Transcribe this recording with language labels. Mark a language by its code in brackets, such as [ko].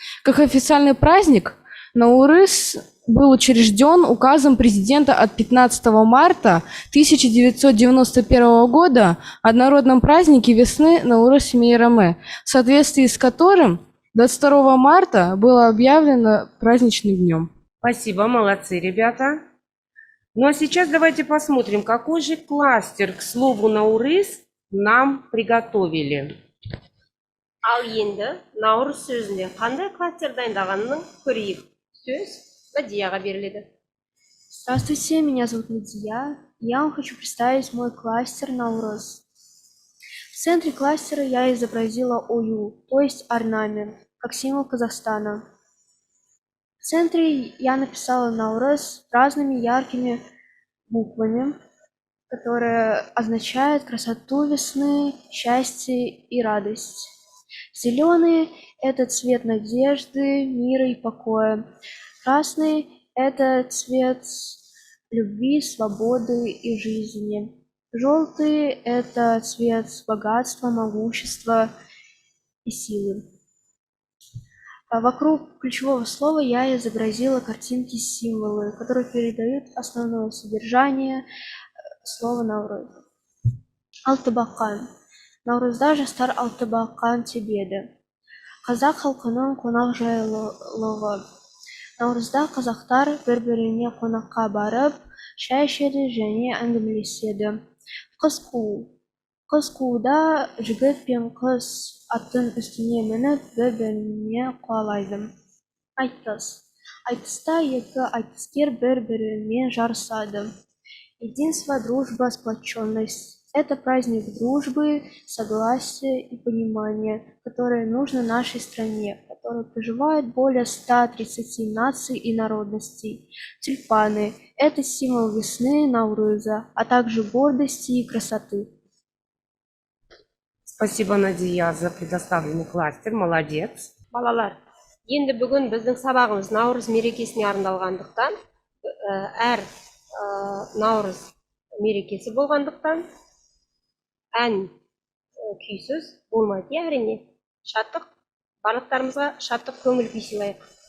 [ru] Как официальный праздник, Наурыз был учрежден указом президента от 15 марта 1991 года о народном празднике весны Наурыз Мейраме, в соответствии с которым 22 марта было объявлено праздничным днем. Спасибо, молодцы, ребята. Ну а сейчас давайте посмотрим, какой же кластер к слову Наурыз нам приготовили. [kk] Ал енді Наурыз сөзінде қандай кластер дайындағанын көрейік. Сөз Надияға беріледі. [ru] Здравствуйте, меня зовут Надия. Я вам хочу представить мой кластер Наурыз. В центре кластера я изобразила ою, то есть орнамент, как символ Казахстана. В центре я написала Наурыз разными яркими буквами, которые означают красоту весны, счастье и радость. Зеленый – это цвет надежды, мира и покоя. Красный – это цвет любви, свободы и жизни. Желтый – это цвет богатства, могущества и силы. Вокруг ключевого слова я изобразила картинки-символы, которые передают основное содержание слова Наурыз. [kk] Алтыбақан. Наурызда жастар алтыбақан тебеді. Қазақ халқының қонақжайлылығы. Наурызда қазақтар бір-біріне қонаққа барып, шай ішеді және әңгімелеседі. Қыз қуу. Қыз қууда жігіт пен қыз аттың үстіне мініп бір-біріне қуалайды. Айтыс. Айтыста екі айтыскер бір-бірімен жарысады. [ru] Единство, дружба, сплоченность. Это праздник дружбы, согласия и понимания, которое нужно нашей стране, в которой проживает более 130 наций и народностей. Тюльпаны – это символ весны, Наурыза, а также гордости и красоты. Спасибо, Надия, за предоставленный кластер. Молодец. [kk] Балалар, енді бүгін біздің сабағымыз Наурыз мерекесіне арналғандықтан, әр Наурыз мерекесі болғандықтан, ән күйсіз болмайды, әрине. Шаттық, барлықтарымызға шаттық көңіл күй сыйлайық.